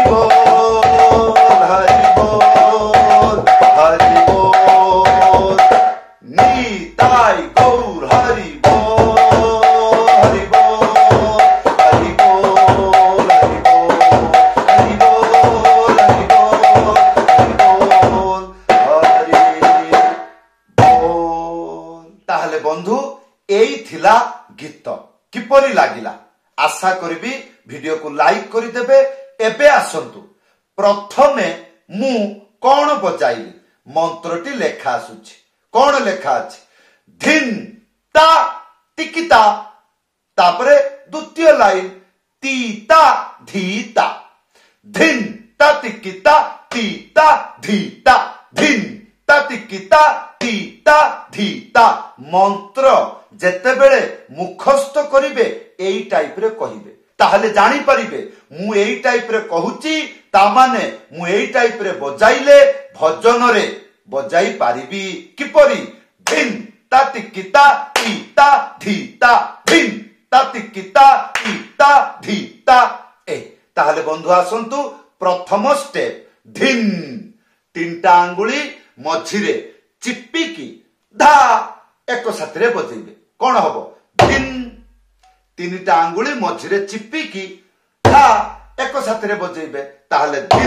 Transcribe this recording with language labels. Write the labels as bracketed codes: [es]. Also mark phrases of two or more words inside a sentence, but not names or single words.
[or] ବୋଲ ହରି ବୋଲ ହରି ବୋଲ, ନିତାଇ ଗୌର ହରି ବୋଲ ହରି ବୋଲ ହରି ବୋଲ ହରି ବୋଲ ହରି ବୋଲ ହରି ବୋଲ ହରି ବୋଲ। ତାହେଲେ ବନ୍ଧୁ ଏଇ ଥିଲା ଗୀତ କିପରି ଲାଗିଲା ଆଶା କରିବି ଭିଡିଓ କୁ ଲାଇକ କରି ଦେବେ। ଏବେ ଆସନ୍ତୁ ପ୍ରଥମେ ମୁଁ କେଉଁ ବଜାଇଲି ମନ୍ତ୍ରଟି ଲେଖା ଆସୁଛି, କେଉଁ ଲେଖା ଅଛି ଧିନ ତା ଟିକିତା, ତାପରେ ଦ୍ୱିତୀୟ ଲାଇନ ତୀତା ଧୀତା, ଧିନ ତା ଟିକିତା ତୀତା ଧୀତା, ଧିନ ତା ଟିକିତା ତୀତା ଧୀତା। ମନ୍ତ୍ର ଯେତେବେଳେ ମୁଖସ୍ଥ କରିବେ ଏଇ ଟାଇପ ରେ କହିବେ, ତାହେଲେ ଜାଣି ପାରିବେ ମୁଁ ଏଇ ଟାଇପ ରେ କହୁଛି, ତା ମାନେ ମୁଁ ଏଇ ଟାଇପ ରେ ବଜାଇଲେ ଭଜନ ରେ ବଜାଇ ପାରିବି କିପରି ଧିନ ତା ଟିକିତା ତୀତା ଧୀତା, ଧିନ ତା ଟିକିତା ତୀତା ଧୀତା। ଏ ତାହେଲେ ବନ୍ଧୁ ଆସନ୍ତୁ ପ୍ରଥମ ଷ୍ଟେପ ଧିନ, ତିନିଟା ଆଙ୍ଗୁଳି ମଝିରେ ଚିପିକି ଧା ଏକ ସାଥିରେ ବଜାଇବେ, କେଉଁ ହବ ଧିନ, ତିନିଟା ଆଙ୍ଗୁଳି ମଝିରେ ଚିପିକି ଧା ଏକ ସାଥିରେ ବଜାଇବେ, ତାହେଲେ ଧିନ।